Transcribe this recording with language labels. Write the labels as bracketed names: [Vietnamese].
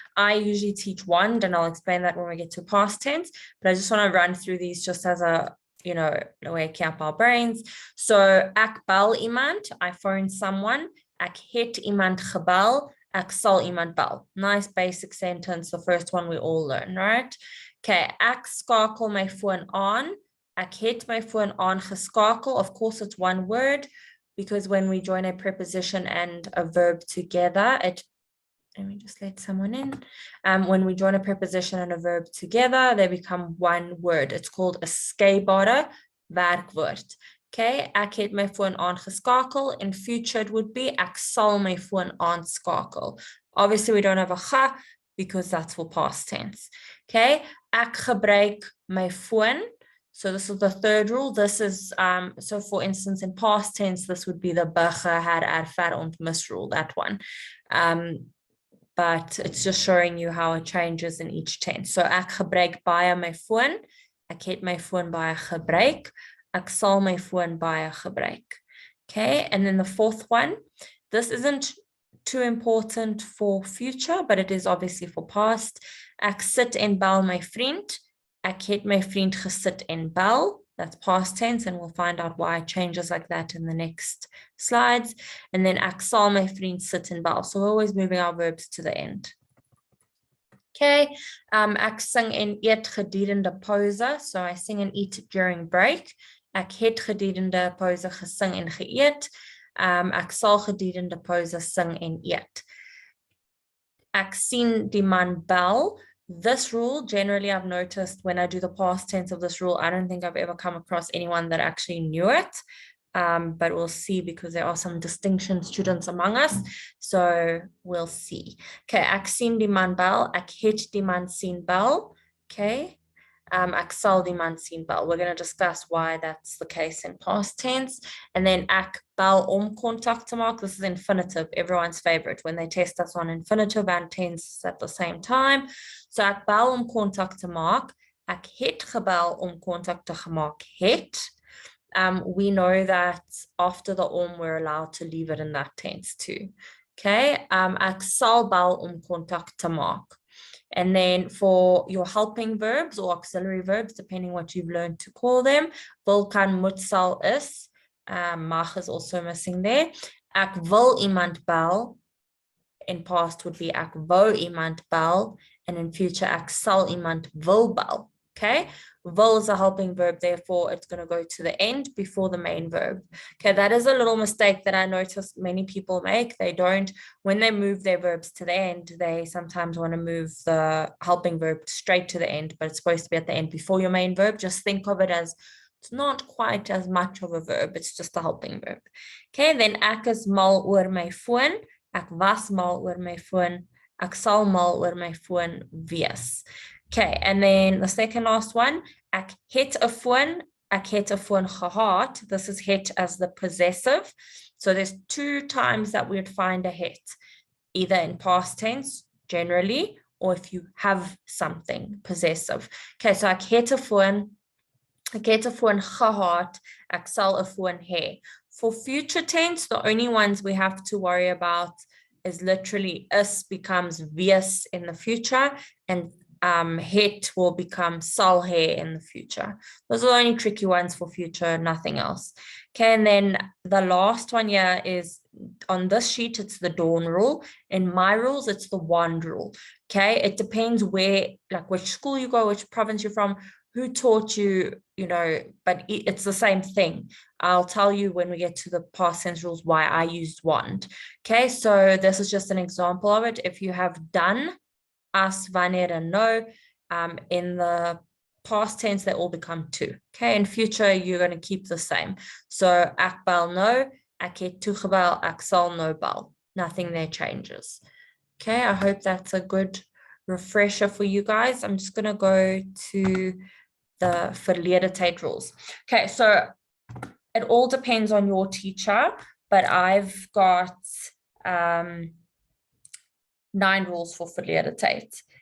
[English] I usually teach wand, and I'll explain that when we get to past tense, but I just want to run through these just as a, you know, wake up our brains. [Afrikaans] So, ek bel iemand, [English] I phone someone. [Afrikaans] Ek het iemand gebel, ek sal iemand bel. [English] Nice basic sentence, the first one we all learn, right? [Afrikaans] Okay, ek skakel my phone aan. Ek het my phone aangeskakel. [English] Of course, it's one word, because when we join a preposition and a verb together, let me just let someone in. When we join a preposition and a verb together, they become one word. It's called a skybare werkwoord. Okay, [Afrikaans] ek het my phone aangeskakel. [English] In future, it would be [Afrikaans] ek sal my phone aanskakel. [English] Obviously, we don't have a ga because that's for past tense. Okay, [Afrikaans] ek gebruik my phone. [English] So this is the third rule. This is, so for instance, in past tense, this would be the begge, had, ervaar, ontmis rule, that one. But it's just showing you how it changes in each tense. [Afrikaans] So ek gebruik baie my phone. Ek het my phone baie gebruik. Ek sal my phone baie gebruik. [English] Okay, and then the fourth one, this isn't too important for future, but it is obviously for past. [Afrikaans] Ek sit en bel my vriend. Ek het my vriend gesit en bel. [English] That's past tense, and we'll find out why it changes like that in the next slides. And then [Afrikaans] ek sal my vriend sit en bel. [English] So we're always moving our verbs to the end. [Afrikaans] Okay, ek sing en eet gedurende pauze. [English] So I sing and eat during break. [Afrikaans] Ek het gedurende pauze gesing en geëet. Ek sal gedurende pauze sing en eet. Ek sien die man bel. [English] This rule, generally, I've noticed when I do the past tense of this rule, I don't think I've ever come across anyone that actually knew it. But we'll see, because there are some distinction students among us. So we'll see. Okay, [Afrikaans] ek sien die man bel. Ek het die man sien bel. Okay. Ek sal die man sien bel. [English] We're going to discuss why that's the case in past tense. And then [Afrikaans] ek bel om contact te maak. [English] This is infinitive, everyone's favorite, when they test us on infinitive and tense at the same time. [Afrikaans] So ek bel om contact te maak. Ek het gebel om contact te gemaak het. [English] We know that after the om, we're allowed to leave it in that tense too. [Afrikaans] Okay, ek sal bel om contact te maak. [English] And then for your helping verbs or auxiliary verbs, depending what you've learned to call them, wil, kan, moet, sal, is. Mag is also missing there. [Afrikaans] Ek wil iemand bel. [English] In past would be [Afrikaans] ek wou iemand bel. [English] And in future, [Afrikaans] ek sal iemand wil bel. [English] Okay, will is a helping verb, therefore it's going to go to the end before the main verb. Okay, that is a little mistake that I noticed many people make. They don't, when they move their verbs to the end, they sometimes want to move the helping verb straight to the end, but it's supposed to be at the end before your main verb. Just think of it as it's not quite as much of a verb, it's just a helping verb. [Afrikaans] Okay, then ek is mal oor my phone. Ek was mal oor my phone. Ek sal mal oor my phone wees. [English] Okay, and then the second last one, [Afrikaans] ek het 'n phone, ek het 'n phone gehad. [English] This is het as the possessive. So there's two times that we would find a het, either in past tense, generally, or if you have something possessive. Okay, so ek het 'n phone, ek het 'n phone gehad, ek sal 'n phone hê. For future tense, the only ones we have to worry about is literally is becomes wees in the future, and het will become sal hê in the future. Those are the only tricky ones for future, nothing else. Okay, and then the last one here is on this sheet, it's the dawn rule. In my rules, it's the wand rule. Okay, it depends where, like which school you go, which province you're from, who taught you, but it's the same thing. I'll tell you when we get to the past tense rules why I used want. Okay, so this is just an example of it. If you have done, as, wanneer, and no, in the past tense, they all become to. Okay, in future, you're going to keep the same. [Afrikaans] So, ek bel nou, ek het toegebel, ek sal nou bel. [English] Nothing there changes. Okay, I hope that's a good refresher for you guys. I'm just going to go to the Verlede Tyd Rules. Okay, so it all depends on your teacher, but I've got 9 rules for Verlede Tyd.